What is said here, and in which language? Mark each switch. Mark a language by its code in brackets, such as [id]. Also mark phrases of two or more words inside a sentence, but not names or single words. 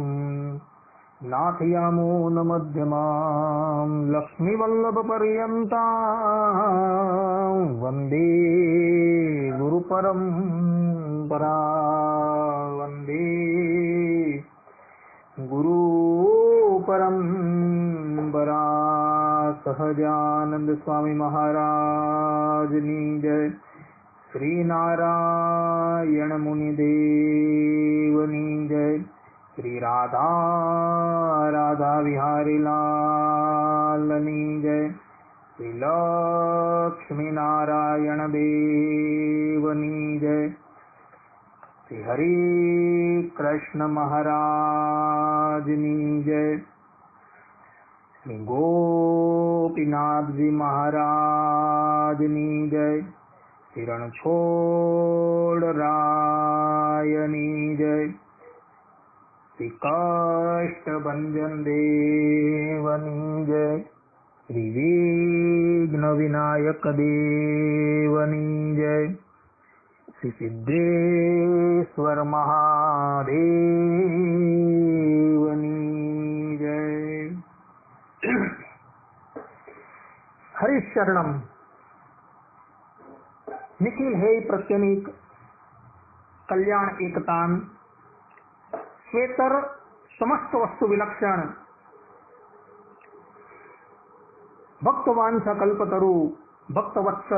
[sa] नाथयामो न मध्यमां लक्ष्मीवल्लभ पर्यन्तां वन्दे गुरुपरम्परा। वन्दे गुरुपरम्परा। [hi] सहजानंद स्वामी महाराज की जय। [gu] શ્રી નારાયણ મુનિદેવની જય। શ્રી રાધા રાધા બિહારી લાલની જય। શ્રી લક્ષ્મી નારાયણ દેવની જય। [hi] श्री हरि कृष्ण महाराज की जय। श्री गोपीनाथ जी महाराज की जय। [gu] શ્રી રણછોડ રાયની જય। શ્રી કાષ્ઠભંજન દેવની જય। શ્રી વિઘ્ન વિનાયક દેવની જય। શ્રી સિદ્ધેશ્વર મહાદેવની જય। [sa] हरिशरणम निखिल हे प्रत्यनीक कल्याण एकतान श्वेतर समस्त वस्तु विलक्षण भक्तवांसा कल्पतरु भक्तवत्सल